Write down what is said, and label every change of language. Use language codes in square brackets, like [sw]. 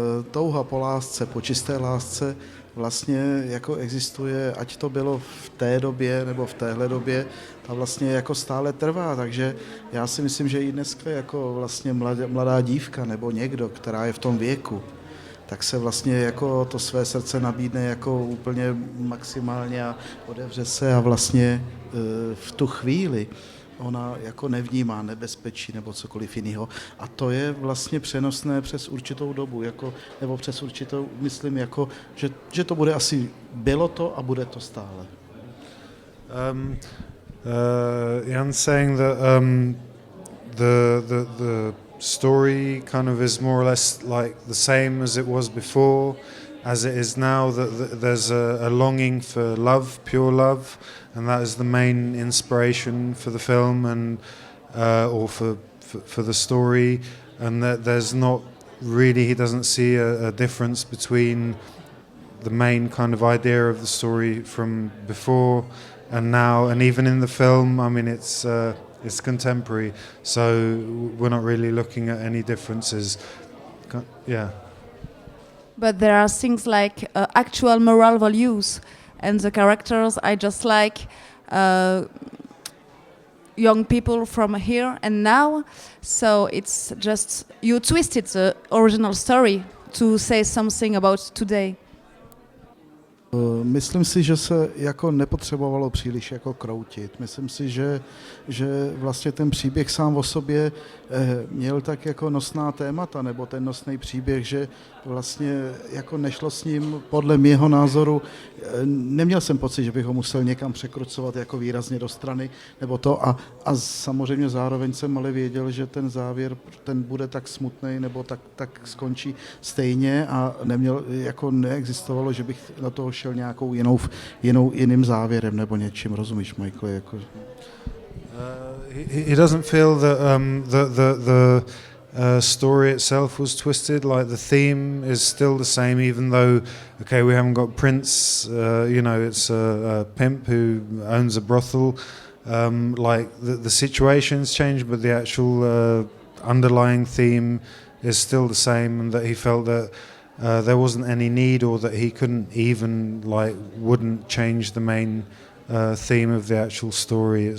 [cs] touha po lásce, po čisté lásce vlastně jako existuje, ať to bylo v té době nebo v téhle době, ta vlastně jako stále trvá, takže já si myslím, že i dneska jako vlastně mladá dívka nebo někdo, která je v tom věku, tak se vlastně jako to své srdce nabídne jako úplně maximálně a otevře se a vlastně v tu chvíli ona jako nevnímá nebezpečí nebo cokoliv jiného. A to je vlastně přenosné přes určitou dobu, jako, nebo přes určitou, myslím, jako, že to bude asi, bylo to a bude to stále. [en] Jan's saying that the story kind of is more or less like the same as it was before, as it is now, that there's a longing for love, pure love, and that is the main inspiration for the film and or for the story, and that there's not really, he doesn't see a difference between the main kind of idea of the story from before and now, and even in the film, I mean, it's contemporary, so we're not really looking at any differences. Yeah. But there are things like actual moral values, and the characters I just like young people from here and now. So it's just you twisted the original story to say something about today. [cs] Myslím si, že se jako nepotřebovalo příliš jako kroutit. Myslím si, že vlastně ten příběh sám o sobě měl tak jako nosná témata, nebo ten nosný příběh, že vlastně jako nešlo s ním, podle mého názoru, neměl jsem pocit, že bych ho musel někam překrucovat jako výrazně do strany, nebo to, a samozřejmě zároveň jsem ale věděl, že ten závěr, ten bude tak smutný, nebo tak skončí stejně a neexistovalo, že bych na toho šel nějakou jiným závěrem nebo něčím, rozumíš, Michael? Jako... [en] He doesn't feel that the story itself was twisted. Like the theme is still the same, even though, okay, we haven't got Prince. You know, it's a pimp who owns a brothel. Like the situations change, but the actual underlying theme is still the same, and that he felt that there wasn't any need, or that he couldn't even, like, wouldn't change the main theme of the actual story.